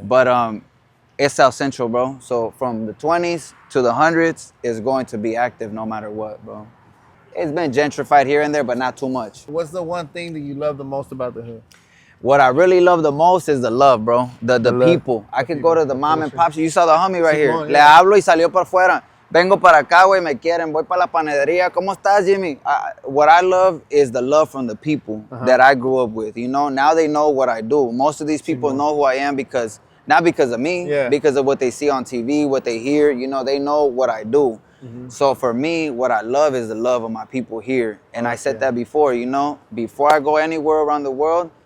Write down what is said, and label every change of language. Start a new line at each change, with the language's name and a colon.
English: But it's South Central, bro. So from the 20s to the 100s, it's going to be active no matter what, bro. It's been gentrified here and there, but not too much. What's the one thing that you love the most about the hood? What I really love the most is the love, bro. The love. people. I could go to the mom and pop. You saw the homie right here.
Spanish: Simón, Le
English: yeah.
Spanish: hablo y salió para afuera. Vengo para acá, güey, me quieren. Voy para la panadería. ¿Cómo estás, Jimmy?
English: What I love is the love from the people that I grew up with. You know, now they know what I do. Most of these people know who I am not because of me, because of what they see on TV, what they hear. You know, they know what I do. So for me, what I love is the love of my people here. And I said that before, you know, before I go anywhere around the world,